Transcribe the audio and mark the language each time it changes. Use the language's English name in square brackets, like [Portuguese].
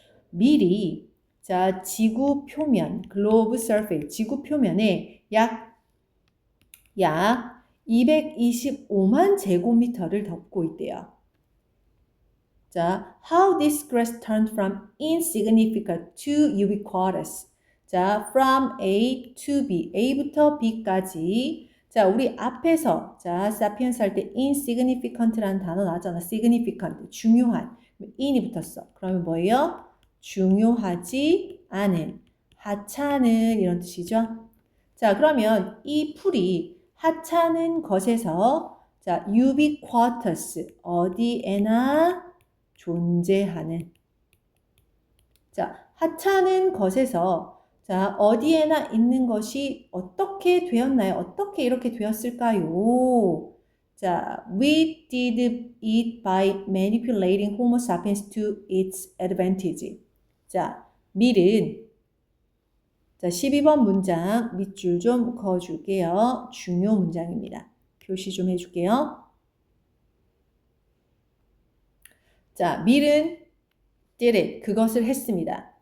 [Korean] 밀이 자, 지구 표면, globe surface, 지구 표면에 약 225만 제곱미터를 덮고 있대요. [English] 자, how this grass turned from insignificant to ubiquitous. [Korean] 자, from A to B, A부터 B까지. 자, 우리 앞에서 자, sapiens 할 때 insignificant라는 단어 나왔잖아. significant, 중요한. in이 붙었어. 그러면 뭐예요? 중요하지 않은, 하찮은 이런 뜻이죠. 자, 그러면 이 풀이 하찮은 것에서 자, ubiquitous, 어디에나 존재하는. 자, 하찮은 것에서 자, 어디에나 있는 것이 어떻게 되었나요? 어떻게 이렇게 되었을까요? [English] 자, we did it by manipulating Homo sapiens to its advantage. [Korean] 자, 밀은 자, 12번 문장 밑줄 좀 그어줄게요. 중요 문장입니다. 표시 좀 해줄게요. 자, 밀은 did it, 그것을 했습니다.